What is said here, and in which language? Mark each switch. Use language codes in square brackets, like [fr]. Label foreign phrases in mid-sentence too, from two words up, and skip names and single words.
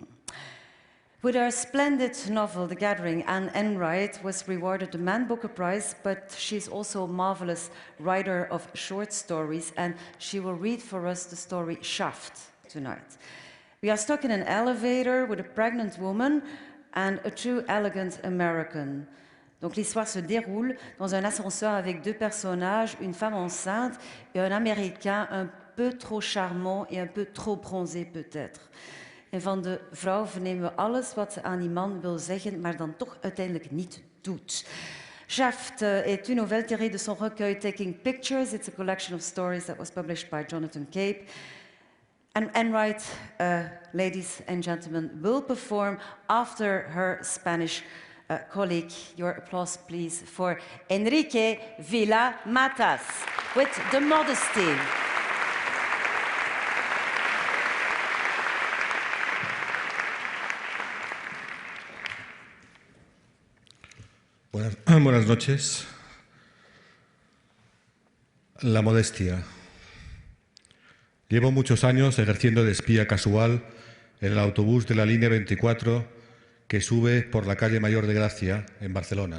[en] With her splendid novel, The Gathering, Anne Enright was rewarded the Man Booker Prize, but she's also a marvelous writer of short stories, and she will read for us the story Shaft tonight. We are stuck in an elevator with a pregnant woman and a true elegant American. [fr] Donc l'histoire se déroule dans un ascenseur avec 2 personnages, une femme enceinte et un Américain un peu trop charmant et un peu trop bronzé peut-être. [nl] En van de vrouw vernemen we alles wat ze aan die man wil zeggen, maar dan toch uiteindelijk niet doet. [fr] Shaft est une nouvelle tirée de son recueil Taking Pictures. [en] It's a collection of stories that was published by Jonathan Cape. And Enright, ladies and gentlemen, will perform after her Spanish colleague. Your applause, please, for Enrique Vila-Matas with The Modesty. [es] Buenas noches. La modestia. Llevo muchos años ejerciendo de espía casual en el autobús de la línea 24 que sube por la calle Mayor de Gracia, en Barcelona.